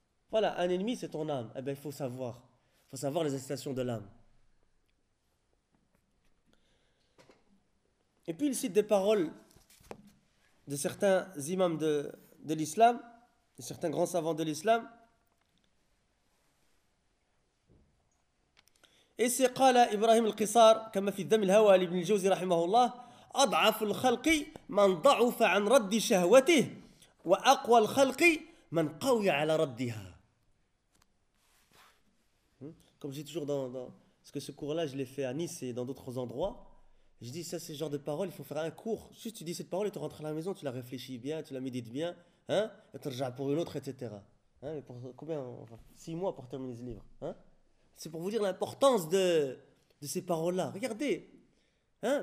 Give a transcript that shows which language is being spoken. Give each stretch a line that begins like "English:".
French: Voilà, un ennemi, c'est ton âme. Eh bien, il faut savoir. Il faut savoir les incitations de l'âme. Et puis, il cite des paroles de certains imams de l'islam, de certains grands savants de l'islam.
Arabic: إسي قال إبراهيم القصار كما في الذم الهوى لابن الجوزي رحمه الله أضعف الخلق من ضعف عن رد شهوته وأقوى الخلق من قوي على ردها.
French: Comme je dis toujours parce que ce cours-là, je l'ai fait à Nice et dans d'autres endroits. Je dis, ça, c'est le genre de parole, il faut faire un cours. Juste, tu dis cette parole et tu rentres à la maison, tu la réfléchis bien, tu la médites bien, hein, et tu reviens pour une autre, etc. Hein, mais pour combien, enfin, 6 mois pour terminer ce livre, hein? C'est pour vous dire l'importance de ces paroles-là. Regardez. Hein?